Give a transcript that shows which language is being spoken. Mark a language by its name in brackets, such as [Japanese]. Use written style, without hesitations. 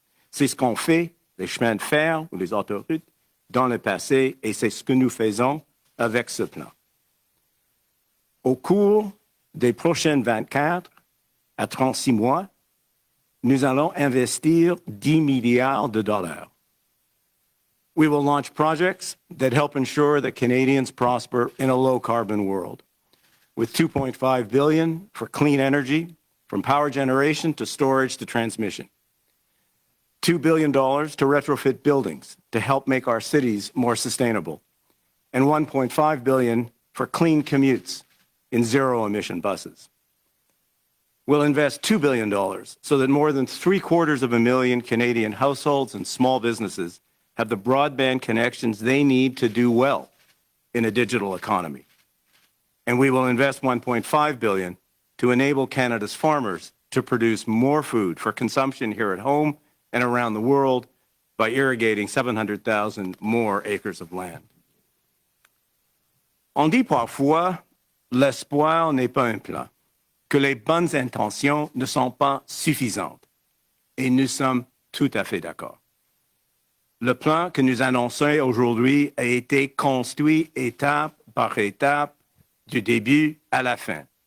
[French] C'est ce qu'ont fait les chemins de fer ou les autoroutes dans le passé et c'est ce que nous faisons avec ce plan. Au cours des prochaines 24 à 36 mois, nous allons investir 10 milliards de dollars. [English] We will launch projects that help ensure that Canadians prosper in a low-carbon world, with $2.5 billion for clean energy, from power generation to storage to transmission. $2 billion to retrofit buildings to help make our cities more sustainable, and $1.5 billion for clean commutes in zero-emission buses. We'll invest $2 billion so that more than 750,000 Canadian households and small businesses have the broadband connections they need to do well in a digital economy. And we will invest $1.5 billion to enable Canada's farmers to produce more food for consumption here at home and around the world by irrigating 700,000 more acres of land. [French] On dit parfois, l'espoir n'est pas un plan, que les bonnes intentions ne sont pas suffisantes. Et nous sommes tout à fait d'accord. Le plan que nous annonçons aujourd'hui a été construit étape par étape, du début à la fin.